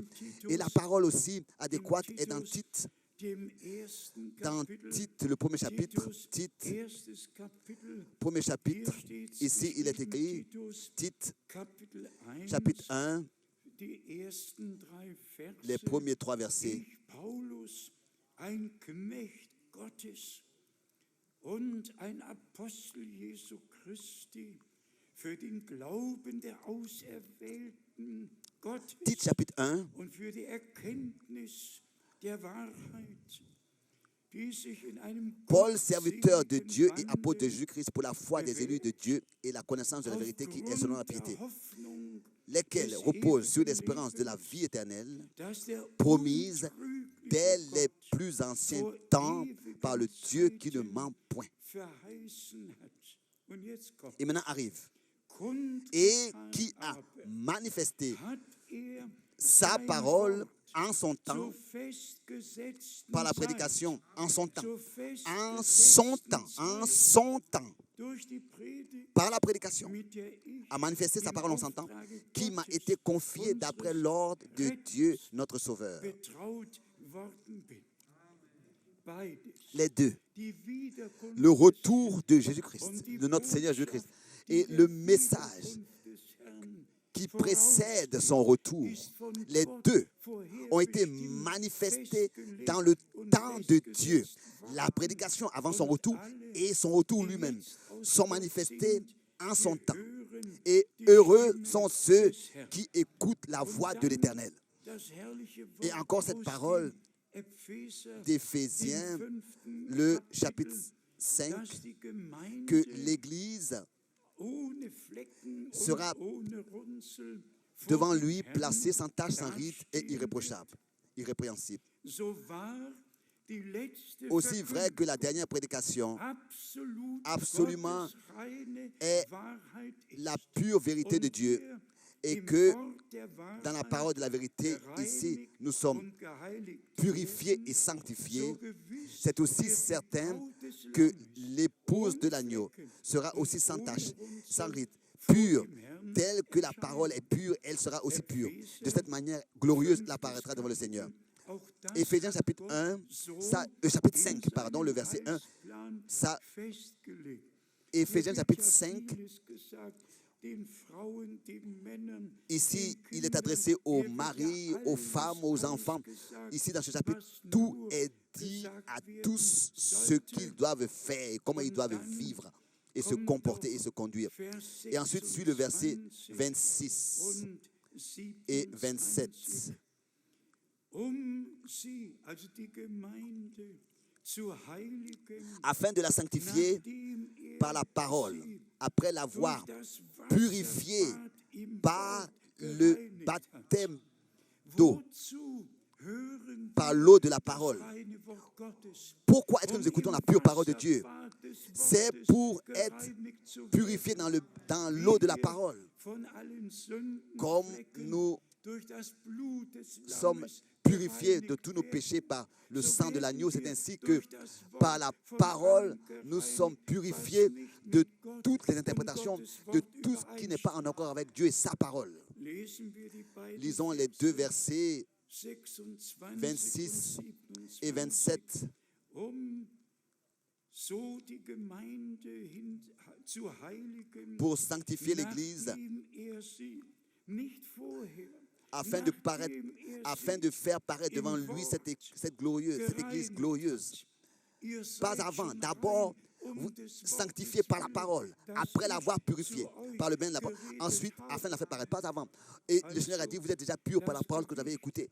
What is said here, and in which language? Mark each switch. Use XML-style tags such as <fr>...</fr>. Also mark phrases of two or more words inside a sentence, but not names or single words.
<fr>Et la parole aussi adéquate est dans Tite. Dans Tite, le premier chapitre, ici il est écrit, Tite, chapitre 1, les premiers 3 versets.</fr> <de>Und ein Apostel Jesu Christi für den Glauben der Auserwählten Gottes</de> <fr>Tite chapitre 1,</fr> <de>und für die Erkenntnis der Wahrheit, die sich in einem</de> <fr>Paul, serviteur de Dieu et apôtre de Jésus-Christ pour la foi des élus de Dieu et la connaissance de la vérité qui est selon la piété, lesquels reposent sur l'espérance de la vie éternelle, promise dès les plus anciens temps par le Dieu qui ne ment point. Et maintenant arrive, et qui a manifesté sa parole en son temps,</fr> <de>zur festgesetzten</de> <fr>par la</fr> <de>Zeit,</de> <fr>prédication, en son temps,</fr> <de>zur</de> <fr>en son temps,</fr> <de>festgesetzten</de> <fr>en</fr> <de>Zeit,</de> <fr>son temps,</fr> <de>durch die Predigt,</de> <fr>par la prédication,</fr> <de>mit der ich</de> <fr>à manifester sa</fr> <de>im</de> <fr>parole en son temps,</fr> <de>Auftrage</de> <fr>qui m'a</fr> <de>Gottes,</de> <fr>été confiée d'après</fr> <de>unseres</de> <fr>l'ordre de</fr> <de>Retters,</de> <fr>Dieu, notre Sauveur.</fr> <de>betraut worden bin. Beides.</de> <fr>Les deux,</fr> <de>Die Wiederkunft</de> <fr>le</fr> <de>des</de> <fr>retour</fr> <de>Herrn</de> <fr>de Jésus-Christ,</fr> <de>und die</de> <fr>de notre Seigneur Jésus-Christ,</fr> <de>Botschaft,</de> <fr>et</fr> <de>die</de> <fr>le</fr> <de>der</de> <fr>message</fr> <de>Wiederkunft des Herrn</de> <fr>qui précède son retour.</fr> <de>ist von</de> <fr>Les</fr> <de>Gott</de> <fr>deux ont été</fr> <de>vorherbestimmt,</de> <fr>manifestés</fr> <de>festgelegt</de> <fr>dans le</fr> <de>und</de> <fr>temps de Dieu.</fr> <de>festgesetzt</de> <fr>La</fr> <de>worden.</de> <fr>prédication avant son</fr> <de>Und</de> <fr>retour</fr> <de>alle,</de> <fr>et son retour</fr> <de>die</de> <fr>lui-même</fr> <de>jetzt aus</de> <fr>sont</fr> <de>Gott</de> <fr>manifestés</fr> <de>sind,</de> <fr>en son</fr> <de>wir</de> <fr>temps.</fr> <de>hören</de> <fr>Et</fr> <de>die</de> <fr>heureux</fr> <de>Stimme</de> <fr>sont ceux</fr> <de>des Herrn.</de> <fr>qui écoutent la voix de l'Éternel.</fr> <de>Das herrliche</de> <fr>Et</fr> <de>Wort</de> <fr>encore cette</fr> <de>aus</de> <fr>parole</fr> <de>dem Epheser,</de> <fr>d'Éphésiens,</fr> <de>dem 5.</de> <fr>le</fr> <de>Kapitel,</de> <fr>chapitre 5,</fr> <de>dass die Gemeinde</de> <fr>que l'Église</fr> <de>ohne Flecken</de> <fr>sera</fr> <de>und ohne Runzel vor</de> <fr>devant</fr> <de>dem</de> <fr>lui</fr> <de>Herrn</de> <fr>placée sans tache, sans ride et</fr> <de>dastehen</de> <fr>irréprochable, irrépréhensible.</fr> <de>wird. So wahr die letzte</de> <fr>Aussi vrai que la dernière prédication absolument</fr> <de>Gottes reine</de> <fr>est</fr> <de>Wahrheit ist.</de> <fr>la pure vérité de</fr> <de>Und</de> <fr>Dieu,</fr> <de>wir</de> <fr>et</fr> <de>im</de> <fr>que</fr> <de>Wort der</de> <fr>dans la</fr> <de>Wahrheit</de> <fr>parole de la vérité, ici,</fr> <de>gereinigt</de> <fr>nous sommes</fr> <de>und geheiligt</de> <fr>purifiés</fr> <de>werden,</de> <fr>et sanctifiés.</fr> <de>so gewiss</de> <fr>C'est aussi</fr> <de>wird die</de> <fr>certain</fr> <de>Braut des</de> <fr>que</fr> <de>Lammes</de> <fr>l'épouse de l'agneau sera aussi sans tache, sans ride, pure, telle que la parole est pure, elle sera aussi pure. De cette manière glorieuse, elle apparaîtra devant le Seigneur.</fr> <de>auch das</de> <fr>Éphésiens</fr> <de>hat</de> <fr>chapitre</fr> <de>Gott</de> <fr>1,</fr> <de>so</de> <fr>chapitre</fr> <de>in</de> <fr>5, pardon, le verset 1,</fr> <de>Heilsplan</de> <fr>ça,</fr> <de>festgelegt.</de> <fr>Éphésiens</fr> <de>Hier wird</de> <fr>chapitre</fr> <de>ja</de> <fr>5,</fr> <de>vieles gesagt, den Frauen, den Männern,</de> <fr>ici,</fr> <de>den</de> <fr>il est</fr> <de>Kindern.</de> <fr>adressé aux</fr> <de>Hier wird ja</de> <fr>maris, aux</fr> <de>alles</de> <fr>femmes, aux enfants.</fr> <de>ausgesagt,</de> <fr>Ici, dans ce chapitre,</fr> <de>was</de> <fr>tout</fr> <de>nur</de> <fr>est dit</fr> <de>gesagt</de> <fr>à</fr> <de>werden</de> <fr>tous ce</fr> <de>sollte.</de> <fr>qu'ils doivent faire, et comment ils</fr> <de>Und</de> <fr>doivent</fr> <de>dann</de> <fr>vivre et se</fr> <de>kommt</de> <fr>comporter</fr> <de>noch</de> <fr>et se conduire.</fr> <de>Vers</de> <fr>Et ensuite suit le verset</fr> <de>26</de> <fr>26</fr> <de>und</de> <fr>et</fr> <de>27.</de> <fr>27.</fr> <de>Sie, also die Gemeinde, zu heiligen,</de> <fr>Afin de la sanctifier</fr> <de>nachdem</de> <fr>par la parole,</fr> <de>sie</de> <fr>après l'avoir</fr> <de>durch das</de> <fr>purifiée</fr> <de>Wasserbad im</de> <fr>par</fr> <de>Wort</de> <fr>le</fr> <de>gereinigt</de> <fr>baptême</fr> <de>hat.</de> <fr>d'eau,</fr> <de>Wozu hören</de> <fr>par</fr> <de>wir</de> <fr>l'eau de la</fr> <de>das</de> <fr>parole.</fr> <de>reine Wort Gottes?</de> <fr>Pourquoi est-ce que</fr> <de>Um</de> <fr>nous écoutons</fr> <de>im</de> <fr>la pure parole de Dieu?</fr> <de>Wasserbad des</de> <fr>C'est</fr> <de>Wortes</de> <fr>pour être</fr> <de>gereinigt zu</de> <fr>Purifié</fr> <de>werden,</de> <fr>dans l'eau de la</fr> <de>wie wir</de> <fr>parole.</fr> <de>von allen Sünden</de> <fr>Comme</fr> <de>Flecken</de> <fr>nous</fr> <de>durch das Blut des</de> <fr>sommes</fr> <de>Lammes</de> <fr>purifiés de</fr> <de>gereinigt</de> <fr>tous nos</fr> <de>werden.</de> <fr>péchés par le</fr> <de>So</de> <fr>sang de</fr> <de>werden</de> <fr>l'agneau. C'est</fr> <de>wir</de> <fr>ainsi que</fr> <de>durch das Wort</de> <fr>par la</fr> <de>von</de> <fr>parole,</fr> <de>allem</de> <fr>nous</fr> <de>gereinigt,</de> <fr>sommes</fr> <de>was</de> <fr>purifiés</fr> <de>nicht</de> <fr>de</fr> <de>mit Gott</de> <fr>toutes les</fr> <de>und</de> <fr>interprétations,</fr> <de>Gottes</de> <fr>de</fr> <de>Wort</de> <fr>tout ce qui n'est pas en accord avec Dieu et sa parole.</fr> <de>Lesen wir die beiden</de> <fr>Lisons les deux versets</fr> <de>26</de> <fr>26</fr> <de>und</de> <fr>et 27.</fr> <de>So die Gemeinde zu heiligen,</de> <fr>Pour sanctifier l'Église,</fr> <de>nachdem sie nicht vorher,</de> <fr>afin de faire paraître devant lui cette Église glorieuse. Pas avant, d'abord, vous sanctifiez par la parole, après l'avoir purifié par le bien de la parole. Ensuite, afin de la faire paraître, pas avant. Et le Seigneur a dit, vous êtes déjà purs par la parole que vous avez écoutée.</fr>